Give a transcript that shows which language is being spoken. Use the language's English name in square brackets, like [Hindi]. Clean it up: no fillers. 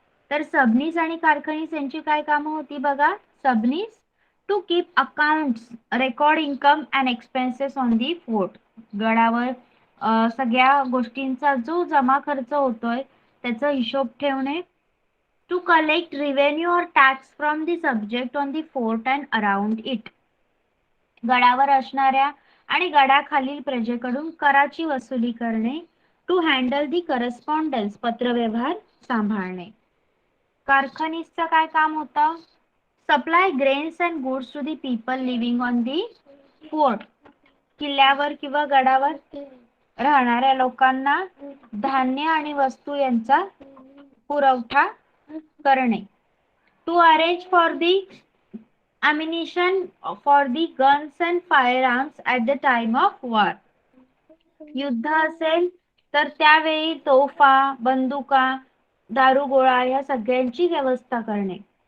[Marathi] तर सबनीस आणि कारखानीस यांची काय कामं होती बघा. [English] Sabnis to keep accounts, record income and expenses on the fort. [Marathi] गडावर सगळ्या गोष्टींचा जो जमा खर्च होतोय त्याचा हिशोब ठेवणे. [English] To collect revenue और tax from the subject on the fort and around it. [Marathi] गडावर असणाऱ्या आणि गडाखालील प्रजेकडून कराची वसुली करणे. [English] to handle the correspondence, [Marathi] पत्रव्यवहार सांभाळणे. कारखानीसचं काय काम होतं? [English] Supply grains and goods to the people living on the fort. [Marathi] किल्ल्यावर किंवा गडावर राहणाऱ्या लोकांना धान्य आणि वस्तू यांचा पुरवठा करणे. [English] To arrange for the ammunition for the guns and firearms at the time of war. [Marathi] युद्ध असेल तर त्यावेळी तोफा, बंदुका, दारुगोळा या सगळ्यांची व्यवस्था करणे.